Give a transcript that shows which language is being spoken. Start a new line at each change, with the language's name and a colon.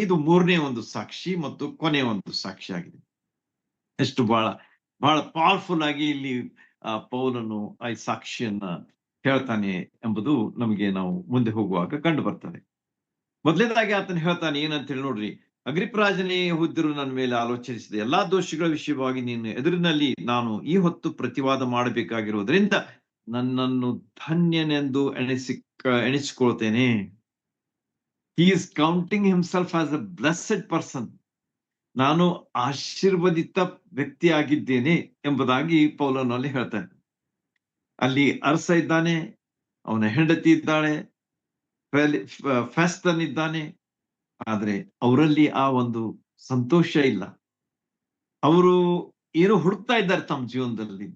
Kannada: ಇದು 3ನೇ ಒಂದು ಸಾಕ್ಷಿ ಮತ್ತು ಕೊನೆಯ ಒಂದು ಸಾಕ್ಷಿ ಆಗಿದೆ. ಎಷ್ಟು ಬಹಳ ಪವರ್ಫುಲ್ ಆಗಿ ಇಲ್ಲಿ ಪೌಲನು ಈ ಸಾಕ್ಷಿಯನ್ನ ಹೇಳ್ತಾನೆ ಎಂಬುದು ನಮಗೆ ನಾವು ಮುಂದೆ ಹೋಗುವಾಗ ಕಂಡು ಬರ್ತದೆ. ಮೊದಲನೇದಾಗಿ ಆತನು ಹೇಳ್ತಾನೆ ಏನಂತ ಹೇಳಿ ನೋಡ್ರಿ. ಅಗ್ರಿಪ್ರಾಜನೇ, ಯೆಹೂದ್ಯರು ನನ್ನ ಮೇಲೆ ಆಲೋಚಿಸಿದ ಎಲ್ಲಾ ದೋಷಗಳ ವಿಷಯವಾಗಿ ನಿನ್ನ ಎದುರಿನಲ್ಲಿ ನಾನು ಈ ಹೊತ್ತು ಪ್ರತಿವಾದ ಮಾಡಬೇಕಾಗಿರುವುದರಿಂದ ನನ್ನನ್ನು ಧನ್ಯನೆಂದು ಎಣಿಸಿಕೊಳ್ತೇನೆ.
English: He is counting himself as a blessed person.
Kannada: ನಾನು ಆಶೀರ್ವದಿತ ವ್ಯಕ್ತಿ ಆಗಿದ್ದೇನೆ ಎಂಬುದಾಗಿ ಪೌಲನಲ್ಲಿ ಹೇಳ್ತಾನೆ. ಅಲ್ಲಿ ಅರಸ ಇದ್ದಾನೆ, ಅವನ ಹೆಂಡತಿ ಇದ್ದಾಳೆ, ಫೆಸ್ತನ್ ಇದ್ದಾನೆ. ಆದ್ರೆ ಅವರಲ್ಲಿ ಆ ಒಂದು ಸಂತೋಷ ಇಲ್ಲ. ಅವರು ಏನೋ ಹುಡುಕ್ತಾ ಇದ್ದಾರೆ ತಮ್ಮ ಜೀವನದಲ್ಲಿ.